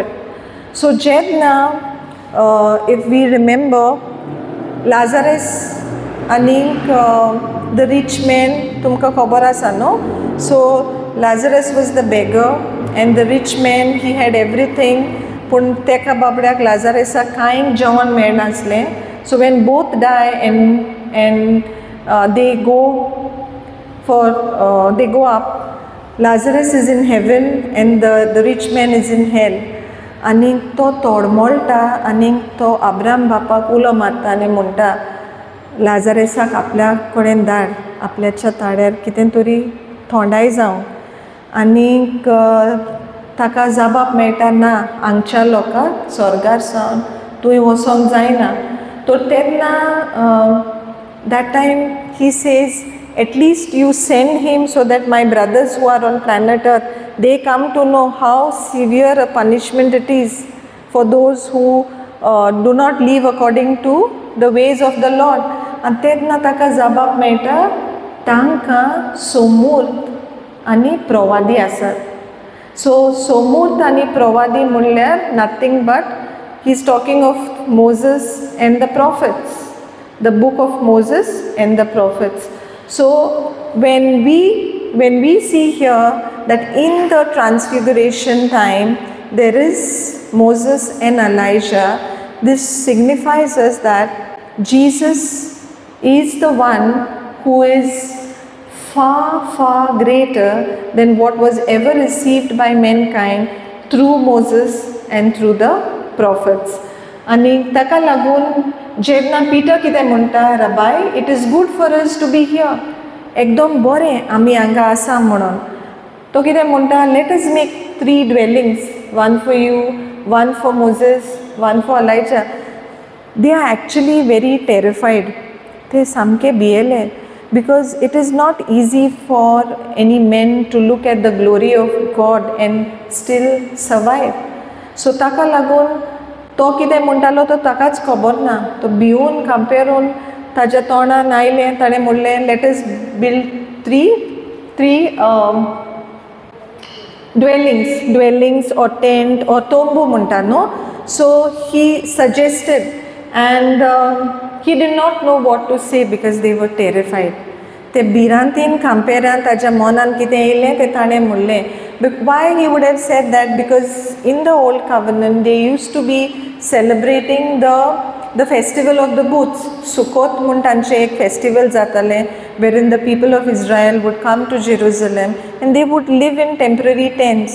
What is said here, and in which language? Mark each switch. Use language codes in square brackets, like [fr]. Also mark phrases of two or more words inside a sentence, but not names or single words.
[en] So Jedna, if we remember, Lazarus, Anik, the rich man, [kok] tumka khabar asa no? [en] So Lazarus was the beggar, and the rich man, he had everything. [kok] पूण तेका बाबड्याक लाजारेसा कांय जेवण मेळनासलें. [en] So when both die and they go up, Lazarus is in heaven and the rich man is in hell. [kok] आनी तो तोडमोळटा आनी तो अब्राम बापाक उलो मारता आनी म्हणटा, लाजारेसाक आपल्या कडेन धाड, आपल्याच्या ताड्यार कितें तरी थोंडाय जावं. आनीक ताका जबाब मेळटा, ना, हांगच्या लोकांक स्वर्गार सावन तुवें वचोंक जायना. तर तेन्ना [en] that time he says, at least you send him so that my brothers who are on planet Earth, they come to know how severe a punishment it is for those who do not live according to the ways of the Lord. [kok] आनी तेन्ना ताका जबाब मेळटा, तांकां सोमूर्त आनी प्रवादी आसात. [en] So Somurt and Pravadi म्हणल्यार nothing but he's talking of Moses and the prophets, the book of Moses and the prophets. So when we see here that in the transfiguration time there is Moses and Elijah, this signifies us that Jesus is the one who is far greater than what was ever received by mankind through Moses and through the prophets. [kok] आनी ताका लागून जेन्ना पिटर कितें म्हणटा, रबाय, [en] it is good for us to be here, [kok] एकदम बरें आमी हांगा आसा म्हणून. तो कितें म्हणटा, [en] let us make 3 dwellings, 1 for you, 1 for Moses, 1 for Elijah. They are actually very terrified. [kok] ते सामके भियेले. [en] Because it is not easy for any men to look at the glory of God and still survive. [kok] So ताका लागून तो कितें म्हणटालो तो ताकाच खबर ना. तो भिवून कांपेरून ताच्या तोंडान आयलें, ताणें म्हणलें, [en] let us build 3 3 dwellings or tent or [kok] tombu munta, no? [en] So he suggested, and he did not know what to say because they were terrified. [kok] Te birantin kamperan taja monan kite ile te tane mulle. [en] But why he would have said that? Because in the old covenant they used to be celebrating the festival of the booths. Sukkot [kok] muntanche ek festival zatale, [en] wherein the people of Israel would come to Jerusalem and they would live in temporary tents.